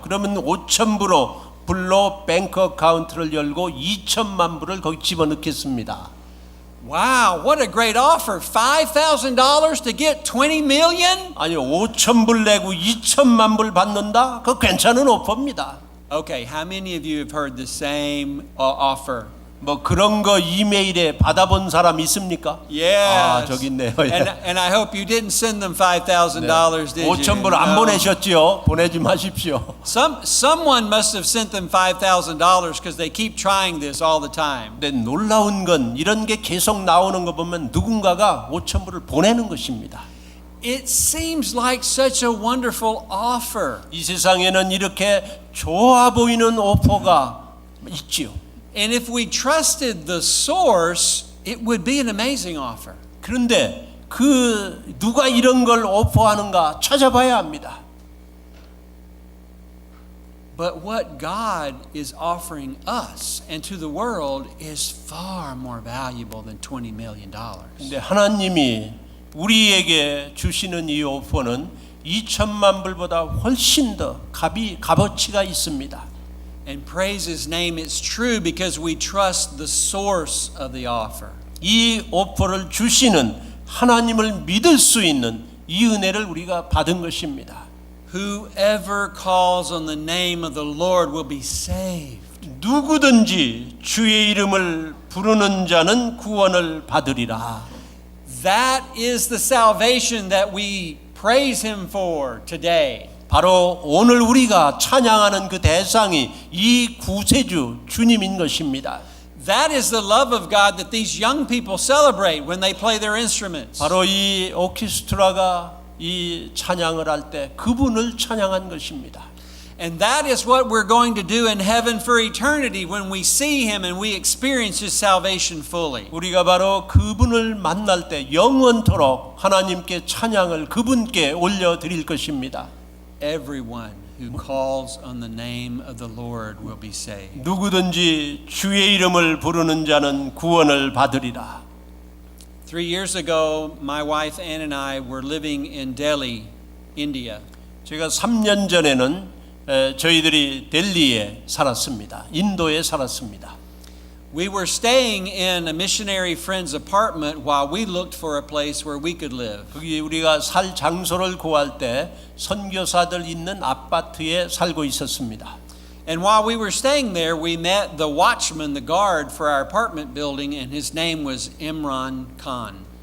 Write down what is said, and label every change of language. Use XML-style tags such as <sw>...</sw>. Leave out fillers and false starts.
<ko>그러면 5천 불로 뱅크 어카운트를 열고 2천만 불을 거기 집어넣겠습니다.</ko> <en>Wow, what a great offer. $5,000 to get 20 million?</en> <ko>아니 5천 불 내고 2천만 불 받는다? 그거 괜찮은 오퍼입니다.</ko> <en>Okay, how many of you have heard the same offer?</en> <ko>뭐 그런 거 이메일에 받아본 사람 있습니까?</ko> <en>Yes.</en> <ko>아, 저기 있네요.</ko> <en>And I hope you didn't send them $5,000, did you?</en> <ko>5천 불 안</ko> <en>No.</en> <ko>보내셨지요? 보내지 마십시오.</ko> <en>Someone must have sent them $5,000 because they keep trying this all the time.</en> <ko>근데 놀라운 건 이런 게 계속 나오는 거 보면 누군가가 5천 불을 보내는 것입니다.</ko> <en>It seems like such a wonderful offer.</en> <ko>이 세상에는 이렇게 좋아 보이는 오퍼가 있지요.</ko> <en>And if we trusted the source, it would be an amazing offer.</en> <ko>그런데 그 누가 이런 걸 오퍼하는가 찾아봐야 합니다.</ko> <en>But what God is offering us and to the world is far more valuable than $20 million.</en> <ko>근데 하나님이 우리에게 주시는 이 오퍼는 2천만 불보다 훨씬 더 값어치가 있습니다.</ko> <en>And praise His name, it's true because we trust the source of the offer.</en> <ko>이 오퍼를 주시는 하나님을 믿을 수 있는 이 은혜를 우리가 받은 것입니다.</ko> <en>Whoever calls on the name of the Lord will be saved.</en> <ko>누구든지 주의 이름을 부르는 자는 구원을 받으리라.</ko> <en>That is the salvation that we praise Him for today.</en> <ko>바로 오늘 우리가 찬양하는 그 대상이 이 구세주 주님인 것입니다.</ko> <en>That is the love of God that these young people celebrate when they play their instruments.</en> <ko>바로 이 오케스트라가 이 찬양을 할 때 그분을 찬양한 것입니다.</ko> <en>And that is what we're going to do in heaven for eternity when we see Him and we experience His salvation fully.</en> <ko>우리가 바로 그분을 만날 때 영원토록 하나님께 찬양을 그분께 올려드릴 것입니다.</ko> <en>Everyone who calls on the name of the Lord will be saved.</en> <ko>누구든지 주의 이름을 부르는 자는 구원을 받으리라.</ko> <en>3 years ago, my wife Ann and I were living in Delhi, India.</en> <ko>제가 3년 전에는 저희들이 델리에 살았습니다. 인도에 살았습니다.</ko> <en>We were staying in a missionary friend's apartment while we looked for a place where we could live.</en> <ko>거기 우리가 살 장소를 구할 때 선교사들 있는 아파트에 살고 있었습니다.</ko> <en>And while we were staying there, we met the watchman, the guard for our apartment building, and his name was Imran Khan.</en>